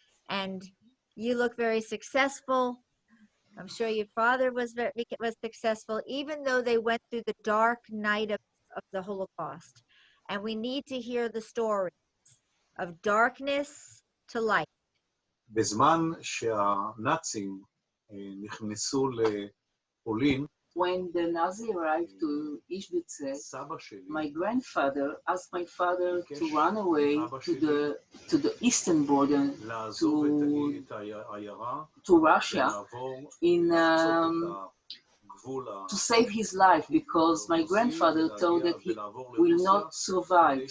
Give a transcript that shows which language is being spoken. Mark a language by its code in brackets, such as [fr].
[en] And you look very successful. I'm sure your father was successful, even though they went through the dark night of the Holocaust. And we need to hear the stories of darkness to light. [he] בזמן שהנאצים נכנסו לפולין, [en] when the Nazi arrived to Ishbitze, my grandfather asked my father to run away to the eastern border, to Russia, to save his life, because my grandfather thought that he will not survive.